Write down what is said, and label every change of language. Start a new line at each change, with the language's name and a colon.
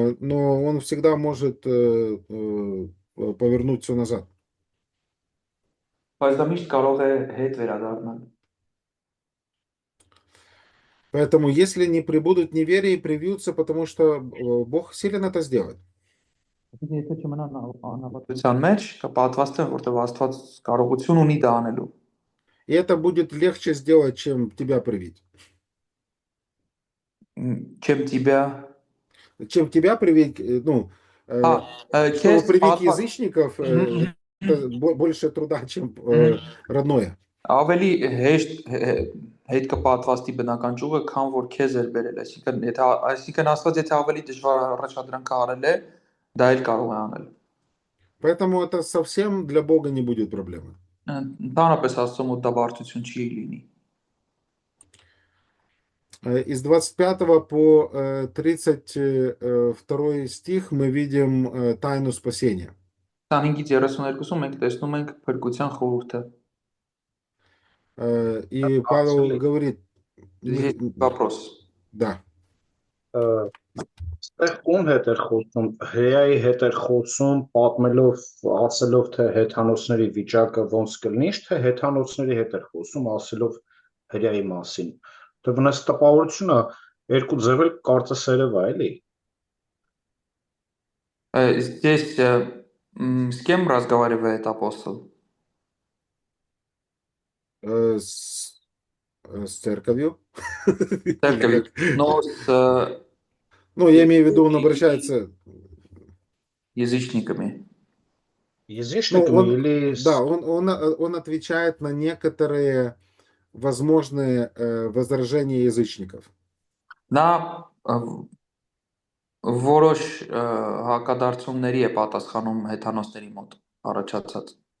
Russian: Но он всегда может повернуть все назад.
Armenian: Բայց դա միշտ կարող է հետ վերադառնալ։
Russian: Поэтому если не пребудут неверие, привьются, потому что Бог силен это сделать.
Armenian: Եթե չմնան անհավատության մեջ, կպատվաստեն, որտեղ Աստված կարողություն ունի դա անելու։
Russian: И это будет легче сделать, чем тебя привить. Чем тебя Чем тебя привить, ну, чтобы привить язычников, это больше труда, чем родное.
Armenian: Ավելի հեշտ հետ կպատվաստի բնական ճյուղը, քան որ քեզ էր բերել, այսինքն Աստված եթե ավելի դժվար առաջադրանք արել է, դա էլ կարող է անել։
Russian: Поэтому это совсем для Бога не будет проблемы.
Armenian: Ընդհանրապես Աստծո մոտ դա բարդություն չի լինի։
Russian: Из 25 по 32 стих мы видим тайну спасения.
Armenian: 25-ից 32-ում մենք տեսնում ենք փրկության խորհուրդը։
Russian: И Павел говорит, Здесь вопрос. да,
Armenian: Այստեղ ում հետ էր խոսում, հրեայի հետ էր խոսում, պատմելով, ասելով թե հեթանոսների վիճակը ոնց կլինի, թե հեթանոսների հետ էր խոսում, ասելով հրեայի մասին։ Դե վնաս տպավորությունը երկու ձևել կարծես երևա, էլի։
Russian: Здесь с кем разговаривает апостол? с церковью. Церковью. Но с Ну, я имею в виду, он обращается... язычниками. Ну, Язычниками или... да, он отвечает на некоторые возможные возражения язычников.
Armenian: Նա որոշ հակադարձումների է պատասխանում հեթանոսների մոտ առաջացած։